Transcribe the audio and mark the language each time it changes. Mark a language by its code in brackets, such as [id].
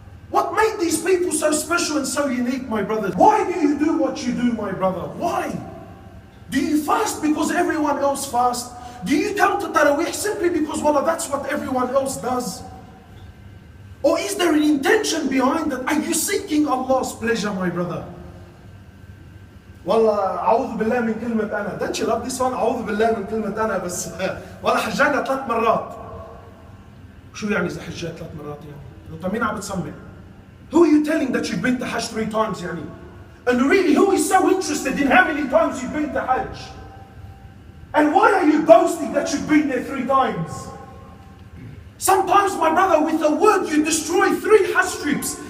[en] What made these people so special and so unique, my brothers? Why do you do what you do, my brother? Why? Do you fast because everyone else fasts? Do you come to Taraweeh simply because, well, that's what everyone else does? Or is there an intention behind it? Are you seeking Allah's pleasure, my brother? [ar] والله أعوذ بالله من كلمة أنا. [en] Don't you love this one? [ar] أعوذ بالله من كلمة أنا بس والله حجانا 3 مرات. شو يعني إذا حجات 3 مرات يعني؟ أنت مين عم بتسمع؟ [en] Who are you telling that you've been to Hajj 3 times يعني? And really, who is so interested in how many times you've been to Hajj? And why are you boasting that you've been there 3 times? Sometimes, my brother, with a word you destroy 3 Hajj trips.